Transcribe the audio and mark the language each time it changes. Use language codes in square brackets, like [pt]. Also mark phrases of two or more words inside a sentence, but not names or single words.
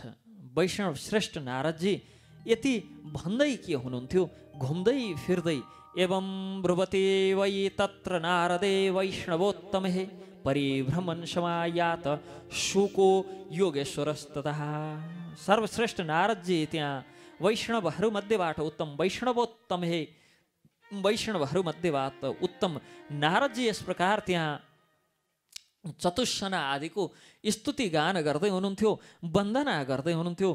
[ne] वैष्णव श्रेष्ठ नारदजी यति भन्दै के हुनुहुन्थ्यो, घुम्दै फिर्दै [sa] एवं ब्रुवते वै तत्र नारदे वैष्णवोत्तमे परिभ्रमण समायात शुको योगेश्वरस्ततः। [ne] सर्वश्रेष्ठ नारदजी त्यहाँ वैष्णवहरूमध्येबाट उत्तम, वैष्णवहरूमध्येबाट उत्तम नारदजी यस प्रकार त्यहाँ चतुस्सना आदिको स्तुति गान गर्दै हुनुहुन्थ्यो, वन्दना गर्दै हुनुहुन्थ्यो।